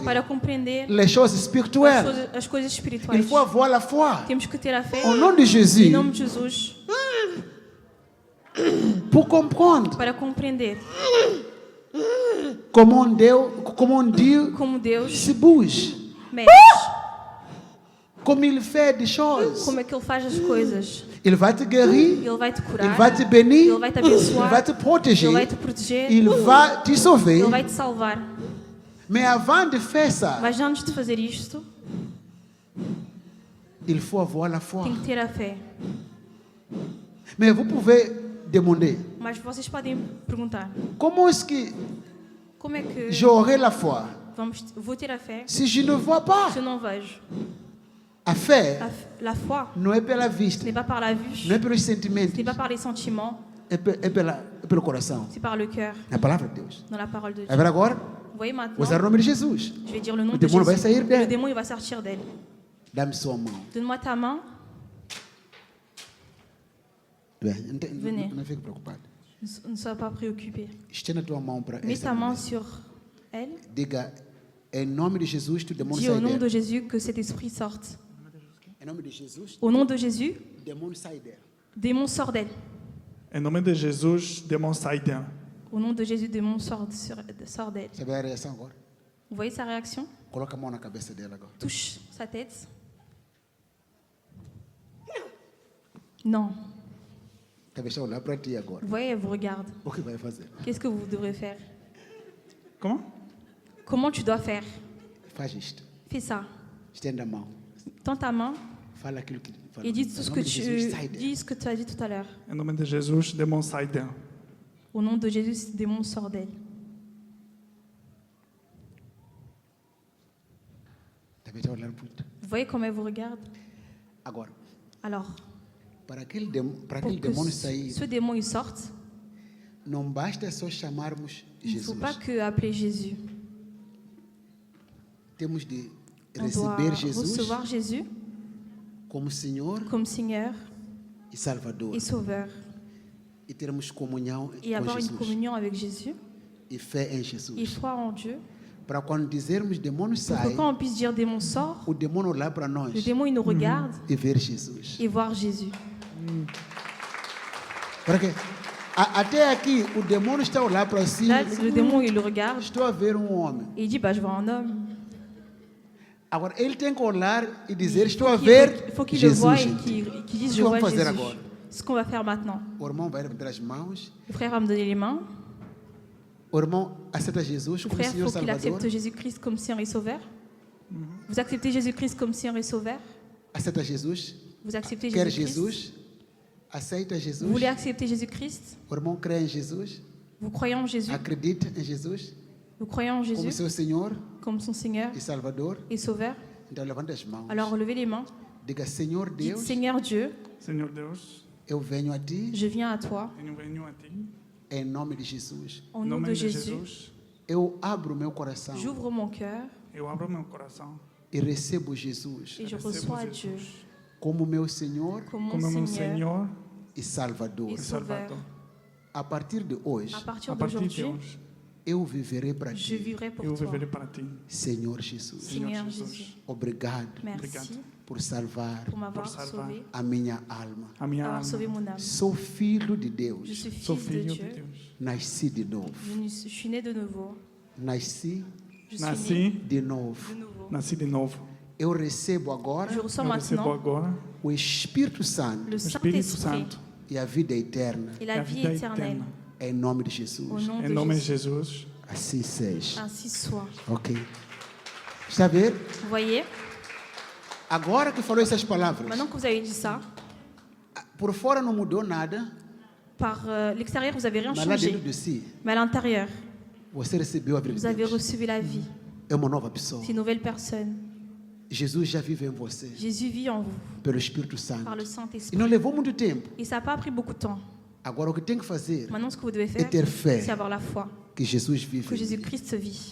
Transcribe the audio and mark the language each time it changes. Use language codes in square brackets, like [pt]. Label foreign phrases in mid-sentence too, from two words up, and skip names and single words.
[pt] para compreender [fr] les choses spirituelles. [pt] as coisas [fr] Il [pt] espirituais. [fr] faut avoir la foi. [pt] Temos que ter a fé [fr] Au nom de [pt] em [fr] Jésus. [pt] nome de Jesus [fr] Pour comprendre [pt] para compreender [fr] comment Dieu [pt] como Deus [fr] se bouge. [pt] mexe, [fr] Como il fait des choses. [pt] como é que Ele faz as coisas. [fr] Il va te guérir. [pt] Ele vai te [fr] Il [pt] curar, [fr] va te bénir. [pt] Ele vai te [fr] Il [pt] abençoar, [fr] va te protéger. [pt] Ele vai te proteger, [fr] Il va te sauver. [pt] Ele vai te salvar. [fr] Mais avant de faire ça, [pt] Mas antes de fazer isto, [fr] il faut avoir la foi. [pt] tem que ter a fé. [fr] Mais vous pouvez demander, [pt] Mas vocês podem perguntar, [fr] comment est-ce que [pt] como é que [fr] j'aurai la foi [pt] vou ter a fé [fr] si je ne vois pas? [pt] se eu não vejo? A fé [fr] La foi, [pt] não é pela [fr] ce [pt] vista, [fr] n'est pas par la vue, [pt] não é pelos [fr] ce [pt] sentimentos, [fr] n'est pas par les sentiments, [pt] é pelo coração. [fr] c'est par le cœur, [pt] Na palavra de Deus. [fr] dans la parole de [pt] Vai [fr] Dieu. [pt] ver agora? [fr] Vous voyez [pt] Vou [fr] maintenant, [pt] usar o nome de Jesus. [fr] je vais dire le nom Le de démon va Jésus. [pt] sair d'elle. [fr] Le démon, il va sortir d'elle. [pt] Dá-me sua mão. [fr] Donne-moi ta main, [pt] Bem, [fr] Venez. [pt] não fique preocupado. [fr] ne sois pas préoccupé. [pt] Estenda a tua mão para [fr] Mets [pt] essa [fr] ta main [pt] mulher. [fr] sur elle. [pt] Diga, em nome de Jesus, tu demônio [fr] Dis au [pt] sai [fr] nom [pt] dela. [fr] de Jésus que cet esprit sorte. [pt] Em nome de Jesus, [fr] Au nom de Jésus, [pt] demônio sai dela. [fr] démon sort d'elle. [pt] Em nome de Jesus, demônio sai dela. [fr] Au nom de Jésus, démon sort d'elle. [pt] Sabe a reação agora? [fr] Vous voyez sa réaction? [pt] Coloca a mão na cabeça dela agora. [fr] Touche sa tête. Non. [pt] Cabeça olhar para ti agora. [fr] Vous voyez, elle vous regarde. [pt] O que vai fazer? [fr] Qu'est-ce que vous devrez faire? Comment? Comment tu dois faire? [pt] Faz isto. [fr] Fais ça. [pt] Estenda a mão. [fr] Tends ta main [pt] Fala aquilo que fala. [fr] et dis [pt] Em [fr] tout ce [pt] nome [fr] que [pt] de Jesus, sai [fr] tu [pt] dela. [fr] dis ce que tu as dit tout à l'heure. [pt] Em nome de Jesus, demônio sai dela. [fr] Au nom de Jésus, ce démon sort d'elle. [pt] Cabeça olhar muito. [fr] Vous voyez comment elle vous regarde? [pt] Agora, [fr] Alors, [pt] para aquele [fr] pour que [pt] demônio sair, [fr] ce démon il sorte, [pt] não basta só chamarmos [fr] il ne faut [pt] Jesus. [fr] pas que appeler Jésus. [pt] Temos de [fr] On doit [pt] receber Jesus [fr] recevoir Jésus [pt] como Senhor [fr] comme Seigneur [pt] e Salvador. [fr] et Sauveur [pt] E termos comunhão [fr] et [pt] com [fr] avoir une [pt] Jesus. [fr] communion avec Jésus [pt] E fé em [fr] et [pt] Jesus. [fr] foi en Dieu. [pt] Para quando dizermos demônio [fr] Pour [pt] sai, [fr] que quand on puisse dire démon sort, [pt] o demônio olhar para nós [fr] le démon il nous regarde [pt] e ver Jesus. [fr] et voir Jésus. [pt] Porque até aqui o demônio está a olhar para si. [fr] Là, le démon il le regarde [pt] Estou a ver homem. [fr] et il dit bah je vois un homme. [pt] Agora ele tem que olhar e dizer estou a [fr] Il [pt] ver [fr] faut qu'il le [pt] Jesus. [fr] voie et [pt] gente. [fr] qu'il dise Ce je qu'on vois va faire Jésus. [pt] agora. [fr] Ce qu'on va faire maintenant. [pt] O irmão vai levantar as mãos. [fr] Le frère va me donner les mains. [pt] O irmão aceita Jesus [fr] Le [pt] como [fr] frère, il [pt] Senhor [fr] faut qu'il [pt] Salvador. [fr] accepte Jésus-Christ comme Seigneur et Sauveur. Vous acceptez Jésus-Christ comme Seigneur et Sauveur. [pt] Aceita Jesus. [fr] Vous acceptez [pt] Quer [fr] Jésus-Christ. [pt] Jesus. Aceita Jesus. [fr] Vous voulez accepter Jésus-Christ. [pt] O irmão crê em Jesus. [fr] Vous croyez en Jésus. [pt] Acredita em Jesus [fr] Vous croyez en [pt] como [fr] Jésus [pt] seu Senhor [fr] comme son Seigneur [pt] e Salvador. [fr] et Sauveur. [pt] Então levanta as mãos. [fr] Alors relevez les mains. [pt] Diga, Senhor [fr] Dites [pt] Deus, [fr] Seigneur Dieu, [pt] Senhor Deus, eu venho a ti [fr] je viens à toi [pt] eu venho a ti Em nome de Jesus. [fr] Au [pt] Em [fr] nom [pt] nome [fr] de [pt] de [fr] Jésus, [pt] Jesus, Eu abro meu coração [fr] j'ouvre mon cœur [pt] eu abro meu coração e recebo Jesus [fr] et je [pt] recebo [fr] reçois Dieu [pt] Jesus como meu Senhor [fr] comme [pt] como [fr] mon [pt] meu [fr] Seigneur [pt] Senhor e Salvador. e e [fr] Sauveur. [pt] Salvador. A partir de hoje, [fr] À partir [pt] A partir de [fr] d'aujourd'hui, [pt] hoje, eu viverei para [fr] je [pt] ti, [fr] vivrai pour [pt] eu [fr] toi. [pt] viverei para ti, Senhor Jesus. Senhor [fr] Seigneur [pt] Jesus. [fr] Jésus, [pt] Obrigado [fr] merci [pt] por salvar [fr] pour m'avoir [pt] Pour salvar. [fr] sauvé, [pt] a minha alma. A minha [fr] avoir sauvé [pt] alma. [fr] mon âme. [pt] Sou filho de [fr] Je [pt] Deus. [fr] suis [pt] Sou [fr] fils de [pt] filho de [fr] Dieu. [pt] Deus. Nasci de novo. [fr] Je suis né de nouveau. [pt] Nasci [fr] Je suis né [pt] Nasci, de novo. [fr] de nouveau. [pt] nasci de novo. Eu recebo agora [fr] Je reçois [pt] Eu recebo [fr] maintenant [pt] agora o Espírito Santo [fr] le [pt] o Espírito [fr] Saint-Esprit [pt] Santo e a vida eterna. [fr] et [pt] e [fr] la [pt] a [fr] vie [pt] vida [fr] éternelle. [pt] eterna. Em nome de [fr] Au [pt] Jesus. [fr] nom [pt] Em [fr] de [pt] nome de [fr] Jésus. [pt] Jesus. Assim seja. [fr] Ainsi soit. [pt] Ok. Está a ver? [fr] Vous voyez, [pt] Agora que falou essas palavras, [fr] maintenant que vous avez dit ça, [pt] por fora não mudou nada, [fr] par l'extérieur, vous n'avez rien [pt] mas lá dentro [fr] changé. [pt] de si, [fr] Mais à l'intérieur, [pt] você recebeu a vida [fr] vous [pt] de [fr] avez [pt] Deus. [fr] reçu la vie. [pt] É uma nova pessoa. [fr] C'est une nouvelle personne. [pt] Jesus já vive em você, [fr] Jésus vit en vous [pt] pelo Espírito Santo. [fr] par le [pt] E [fr] Saint-Esprit. [pt] não levou muito tempo. [fr] Et ça n'a pas pris beaucoup de temps. [pt] Agora o que tem que fazer [fr] Maintenant, ce que vous devez [pt] é [fr] faire, [pt] ter fé [fr] c'est avoir la foi [pt] que Jesus vive [fr] que [pt] em mim. [fr] Jésus-Christ vit,